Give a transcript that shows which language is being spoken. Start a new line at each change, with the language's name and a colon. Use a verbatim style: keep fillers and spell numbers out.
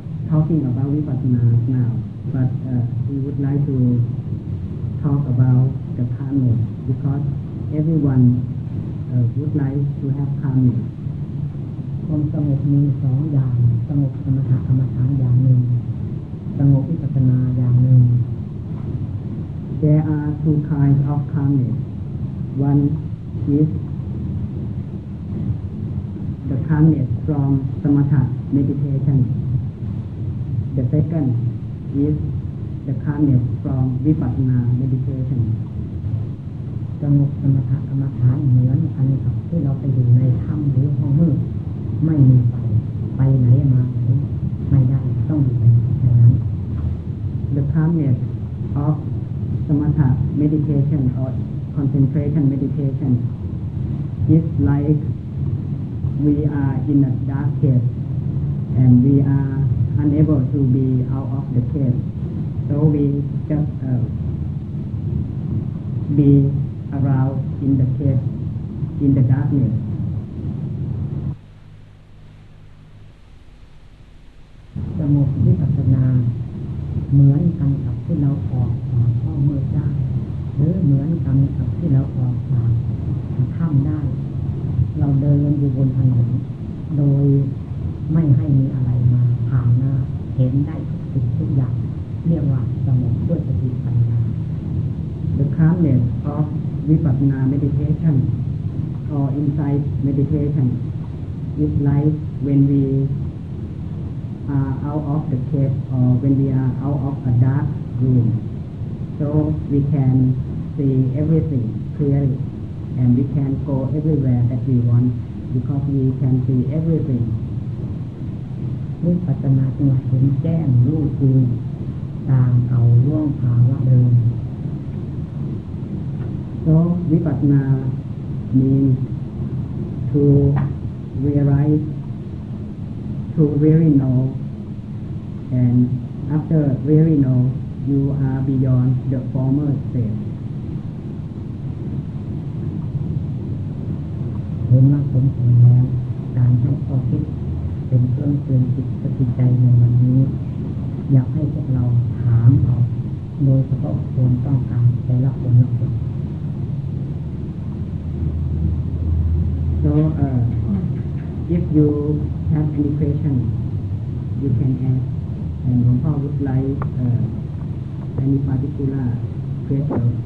English: About Vipassana now, but uh, we would like to talk about the calmness because everyone uh, would like to have calmness.
Thai: ความสงบมีสองอย่างสงบสมถะกรรมฐานอย่างหนึ่งสงบวิปัสสนาอย่างหนึ่ง
English: There are two kinds of calmness. One is the calmness from samatha meditation. The second is the calmness from vipassana meditation.
Thai: สงบสมถะกรรมฐานเหมือนอันกับที่เราไปอยู่ในถ้ำหรือห้องมืดไม่มีไฟไปไหนมาไหนไม่ได้ต้องอยู่ในนั้น
English: The promise of samatha meditation or concentration meditation is like we are in a dark cave and we are unable to be out of the cave, so we just uh, be around in the cave in the darkness.
Thai: สงบวิปัสสนาเหมือนกันกับที่เราออกจากห้องมืดได้หรือเหมือนกันกับที่เราออกจากถ้ำได้เราเดินอยู่บนถนนโดยไม่ให้มีอะไรมาผ่านหน้าเห็นได้ทุกสิ่งทุกอย่างเรียกว่าสงบด้วยสติปัญญา
English: The calmness of Vipassana meditation or insight meditation is like when we are out of the cave or when we are out of a dark room, so we can see everything clearly and we can go everywhere that we want because we can see everything.
Thai: วิปัสสนาจึงเห็นแจ้งรู้จริงตามเอาล่วงภาวะเดิม
English: So Vipassana means to realize, to really know. And after really know, you are beyond the former state.
Thai: เห็นว่าสมควรแล้วการให้ข้อคิดเป็นเครื่องเตือนจิตสติใจในวันนี้อยากให้พวกเราถามเอาโดยเฉพาะคนต้องการแต่ละคนละคน
English: So uh, if you have any question, you can ask. And Grandpa would like uh, any particular question.